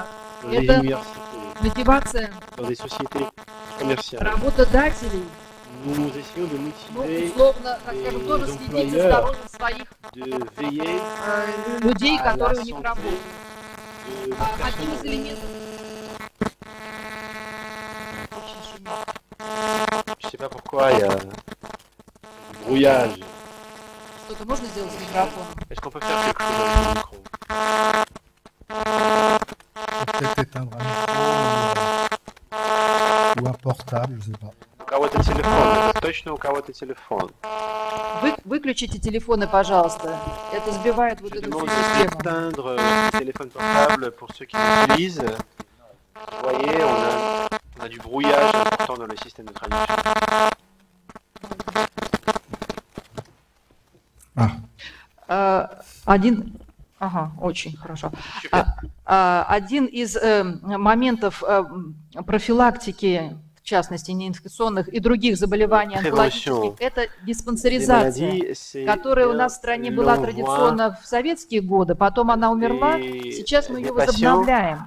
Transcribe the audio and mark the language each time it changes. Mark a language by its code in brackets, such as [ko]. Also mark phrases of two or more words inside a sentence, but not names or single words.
[ru] Это мотивация работодателей. Ну, условно, так скажем, тоже следить за здоровьем своих людей, которые у них работают. Одним из элементов. [fr] Je sais pas pourquoi il y a du brouillage. [ru] Что-то можно сделать с микрофоном? [fr] Est-ce qu'on peut faire quelque chose avec le micro? Peut-être éteindre un micro ou un portable, je sais pas. [ru] У кого-то телефон, это точно у кого-то телефон. Выключите телефоны, пожалуйста. Это сбивает вот эту систему. [fr] Je demande d'éteindre les téléphones portables pour ceux qui l'utilisent. Vous voyez, on a du brouillage important dans le système de traduction. [ru] Очень хорошо. Один из моментов профилактики, в частности, неинфекционных и других заболеваний онкологических, это диспансеризация, которая у нас в стране была традиционно в советские годы, потом она умерла, сейчас мы ее возобновляем.